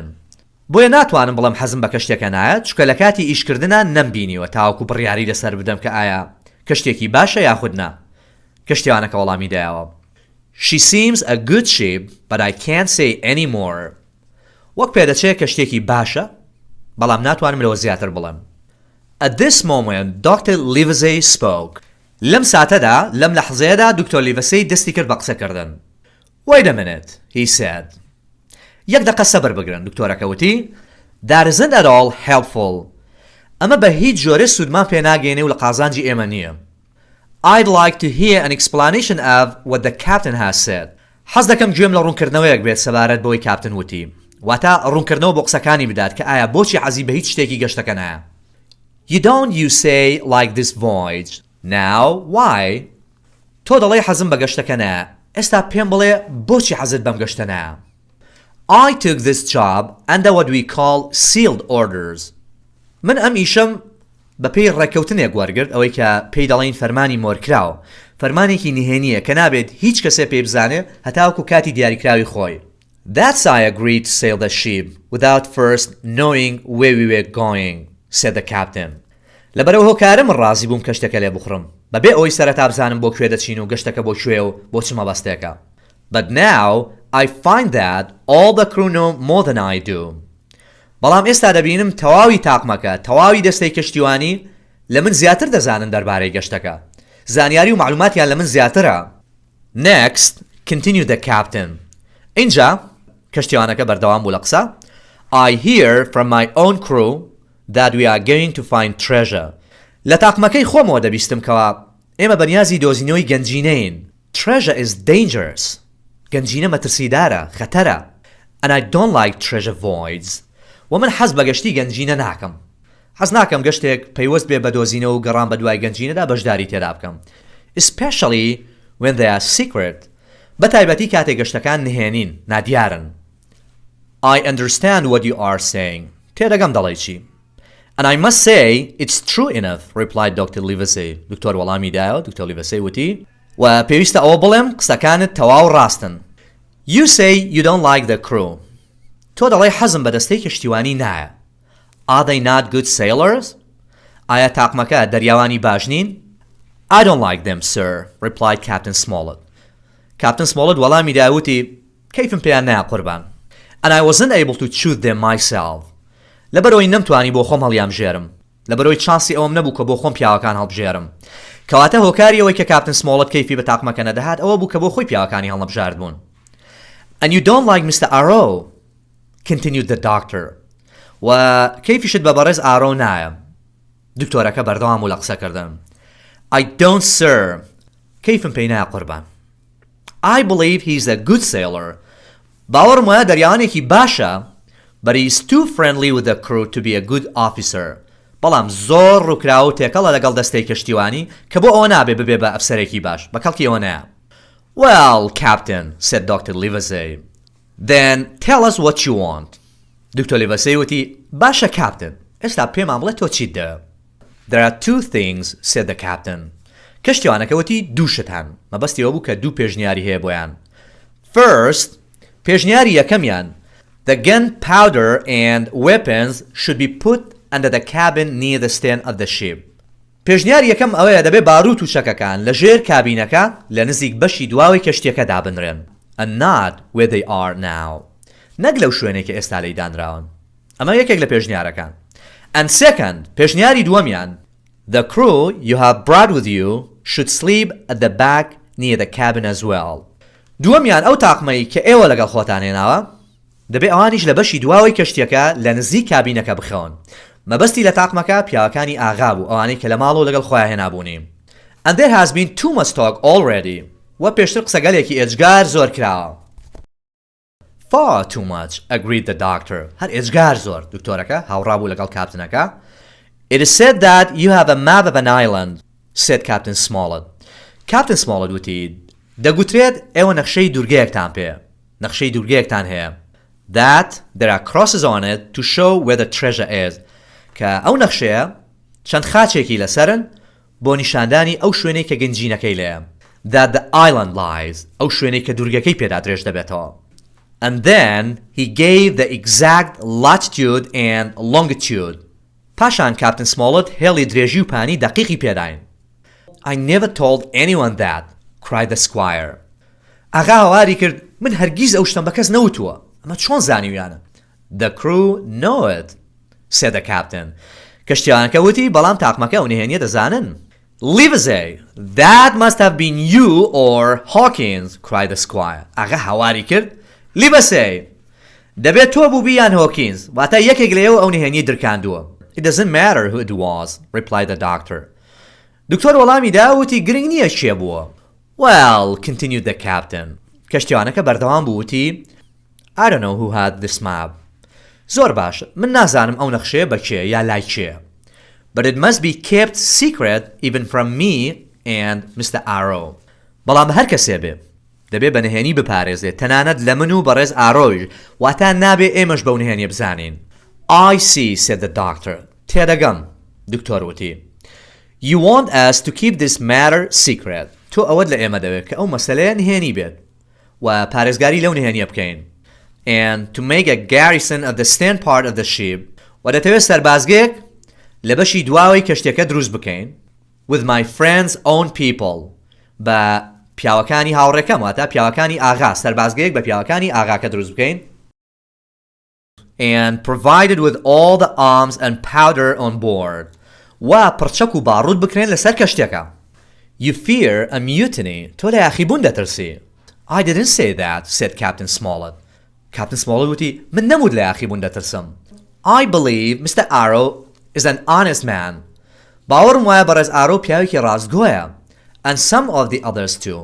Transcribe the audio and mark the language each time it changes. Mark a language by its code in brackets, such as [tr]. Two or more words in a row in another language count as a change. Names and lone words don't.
[ckb] بۆیە ناتوانم بڵم حەزم بە کەشتێکە نایەت چکە لە کاتی ئیشکردنە نەمبینیوە تاوەکو بڕیاری لەسەر بدەم کە ئایا کەشتێکی باشە یاخود نا. کەشتیوانەکە وەڵامی دایەوە. [en] She seems a good ship, but I can't say any more. [ckb] وەک پێدەچێت کەشتێکی باشە بەڵام ناتوانم لەوە زیاتر بڵم. [en] At this moment, Dr. Livesey spoke. [ckb] لەم ساتەدا لەم لەحزەیەدا دکتۆر لیڤسەی دەستی کرد بە قسەکردن. [en] Wait a minute, he said. [ckb] یەک دقە سەبر بگرن دکتۆرەکە وتی. [en] That isn't at all helpful. [ckb] ئەمە بە هیچ جۆرە سوودمان پێ ناگەێنێ و لە قازانجی ئێمە نییە. [en] I'd like to hear an explanation of what the captain has said. [ckb] حەز دەکەم گوێم لە ڕوونکردنەوەیەک بێت سەبارەت بەوەی کاپتن وتی. واتە ڕوونکردنەوە بۆ قسەکانی بدات کە ئایا بۆچی حەزی بە هیچ شتێکی گەشتەکە نایە. [en] You don't, you say, like this voyage. Now, why? [ckb] تۆ دەڵێ حەزم بە گەشتەکە نایە. ئێستا پێم بڵێ بۆچی حەزت بەم گەشتە نایە. [en] I took this job under what we call sealed orders. [ckb] من ئەم ئیشەم بە پێی ڕێککەوتنێک وەرگرت ئەوەی کە پێی دەڵێن فەرمانی مۆرکراوە. فەرمانێکی نهێنیە کە نابێت هیچ کەسێ پێی بزانێ هەتاوەکو کاتی دیاریکراوی خۆی. [en] That's I agreed to sail the ship without first knowing where we were going, said the captain. [ckb] لەبەرەوە هۆکارە من ڕازی بووم کەشتەکە لێ بخڕم بەبێ ئەوەی سەرەتا بزانم بۆ کوێ دەچین و گەشتەکە بۆ کوێ و بۆ چ مەبەستێکە. [en] But now I find that all the crew know more than I do. [ckb] بەڵام ئێستا دەبینم تەواوی تاقمەکە تەواوی دەستەی کەشتیوانی لە من زیاتر دەزانن دەربارەی گەشتەکە. زانیاری و معلوماتیان لە من زیاترە. [en] Next, continued the captain. [ckb] اینجا کەشتیوانەکە بەردەوام بوو لە قسە. [en] I hear from my own crew that we are going to find treasure. [ckb] لە تاقمەکەی خۆمەوە دەبیستم کەوا ئێمە بەنیازی دۆزینەوەی گەنجینەین. [en] Treasure is dangerous. [ckb] گەنجینە مەترسیدارە، خەتەرە. [en] And I don't like treasure voids. [ckb] و من حەز بە گەشتی گەنجینە ناکەم. حەز ناکەم گەشتێک پەیوەست بێ بە دۆزینەوە و گەڕان بە دوای گەنجینەدا بەشداری تێدا بکەم. [en] Especially when they are secret. [ckb] بەتایبەتی کاتێک گەشتەکان نهێنین، نادیارن. [en] I understand what you are saying. [ckb] تێدەگەم دەڵێی چی. [en] And I must say, it's true enough, replied Dr. Livesey. [ckb] دکتۆر وەڵامی دایەوە، دکتۆر لیڤەسەی وتی و پێویستە ئەوە بڵێم قسەکانت تەواو ڕاستن. [en] You say you don't like the crew. [ckb] تۆ دەڵێ حەزم بە دەستەی کەشتیوانی نایە. [en] Are they not good sailors? [ckb] ئایا تاقمەکە دەریاوانی باش نین؟ [en] I don't like them, sir, replied Captain Smollett. [ckb] Captain Smollett وەڵامی دایە وتی کەیفم پێیان نایە قوربان. [en] And I wasn't able to shoot them myself. [ckb] لەبەرەوەی نەمتوانی بۆ خۆم هەڵیامژێرم. لەبەرەوەی چانسی ئەوم نەبوو کە بۆ خۆم پیاوەکان هەڵبژێرم. کەواتە هۆکاری ئەوەی کە کاپتن سمۆڵەت کەیفی بە تاقمەکە نەدەهات ئەوە بوو کە بۆ خۆی پیاوەکانی هەڵنەبژارد بوون. [en] And you don't like Mr. Arrow, continued the doctor. [ckb] و کەیفیشت بە بەڕێز ئارۆ نایە. دکتۆرەکە بەردەوام و لە قسەکردن. [en] I don't, sir. [ckb] کەیفم پێی نایە قوربان. [en] I believe he's a good sailor. [ckb] باوەڕم وایە دەریاوانێکی باشە. [en] But he's too friendly with the crew to be a good officer. [ckb] بەڵام زۆر ڕووکراوە و تێکەڵە لەگەڵ دەستەی کەشتیوانی کە بۆ ئەوە نابێ ببێ بە ئەفسەرێکی باش بە کەڵکی ئەوە نایە. [en] Well, Captain, said Dr. Livesey. Then tell us what you want. [ckb] دکتۆر لیڤەسەی وتی باشە کاپتن ئێستا پێمان بڵێ تۆ چیت دەوێ. [en] There are two things, said the captain. [ckb] کەشتیوانەکە وتی دووشت هەن مەبەستی ئەوە بوو کە دوو پێشنیاری هەیە بۆیان. [en] First, [ckb] پێشنیاری یەکەمیان [en] The gunpowder and weapons should be put under the cabin near the stern of the ship. [ckb] پێشنیاری یەکەم ئەوەیە دەبێ باروت و چەکەکان لە ژێر کابینەکە لە نزیک بەشی دواوەی کەشتیەکە دابنرێن. [en] And not where they are now. [ckb] نەک لەو شوێنێک کە ئێستا لێی دانراون. ئەمە یەکێک لە پێشنیارەکان. [en] And second, [ckb] پێشنیاری دووەمیان [en] The crew you have brought with you should sleep at the back near the cabin as well. [ckb] دووەمیان ئەو تاقمەی کە ئێوە لەگەڵ خۆتان هێناوە دەبێ ئەوانیش لە بەشی دواوەی کەشتیەکە لە نزیک کابینەکە بخەون. مەبەستی لە تاقمەکە پیاوەکانی ئاغا بوو ئەوانەی کە لە ماڵەوە لەگەڵ خۆیان هێنابوونی. [en] And there has been too much talk already. [ckb] و پێشتر قسەگەلێکی ئێجگار زۆر کراوە. [en] Far too much, agreed the doctor. [ckb] هەر ئێجگار زۆر. دکتۆرەکە هاوڕابوو لەگەڵ کاپتنەکە. [en] It is said that you have a map of an island, said Captain Smollett. [ckb] Captain Smollett وتی دەگوترێت ئێوە نەخشەی دورگەیەکتان پێ. نەخشەی دورگەیەکتان هەیە. [en] That there are crosses on it to show where the treasure is. [ckb] کە ئەو نەخشەیە چەند خاچێکی لەسەرن بۆ نیشاندانی ئەو شوێنەی کە گەنجینەکەی لێیە. [en] That the island lies. [ckb] ئەو شوێنەی کە دورگەکەی پێدا درێژ دەبێتەوە. [en] And then he gave the exact latitude and longitude. [ckb] پاشان کاپتن سمۆڵەت هێڵی درێژی و پانی دقیقی پێداین. [en] I never told anyone that, cried the squire. [ckb] ئاغا هەواری کرد من هەرگیز ئەو شتم بە کەس نەوتووە. ئەمە چۆن زانیویانە؟ [en] The crew know it, said the captain. [ckb] کەشتیوانەکە وتی بەڵام تاقمەکە ئەو نهێنیە دەزانن. [en] Livesey, that must have been you or Hawkins, cried the squire. [ckb] ئاغا هەواری کرد Livesey, دەبێت تۆ بووبی یان هۆکینز واتە یەکێک لێەوە ئەو نهێنی درکاندووە. [en] It doesn't matter who it was, replied the doctor. [ckb] دکتۆر وەڵامی دا وتی گرنگ نییە کێ بووە. [en] Well, continued the captain. [ckb] کەشتیوانەکە بەردەوام بوو وتی [en] I don't know who had this map. [ckb] زۆر باش من نازانم ئەو نەخشەیە بە کێ یا لای کێ. [en] But it must be kept secret even from me and Mr. Arrow. [ckb] بەڵام هەر کەسێ بێ دەبێ بە نهێنی بپارێزێت تەنانەت لە من و بەڕێز ئارۆیش واتە نابێ ئێمەش بەو نهێنیە بزانین. [en] I see, said the doctor. [ckb] تێدەگەم. دکتۆر وتی [en] You want us to keep this matter secret. [ckb] تۆ ئەوەت لە ئێمە دەوێت کە ئەو مەسەلەیە نهێنی بێت و پارێزگاری لەو نهێنیە بکەین. [en] And to make a garrison of the stern part of the ship. [ckb] و دەتەوێت سەربازگەیەک لە بەشی دواوەی کەشتیەکە دروست بکەین. [en] With my friends' own people. [ckb] بە پیاوەکانی هاوڕێکەم واتە پیاوەکانی ئاغا سەربازگەیەک بە پیاوەکانی ئاغاکە دروست بکەین. [en] And provided with all the arms and powder on board. [ckb] و پڕچەک و باڕوود بکرێن لەسەر کەشتێکە. [en] You fear a mutiny. [ckb] تۆ لە یاخیبوون دەترسی. [en] I didn't say that, said Captain Smollett. [ckb] Captain Smollett وتی من نەمود لە یاخیبوون دەترسم. [en] I believe Mr. Arrow is an honest man. [ckb] باوەڕم وایە بەڕێز ئارۆ پیاوێکی ڕاستگۆیە. [en] and some of the others too.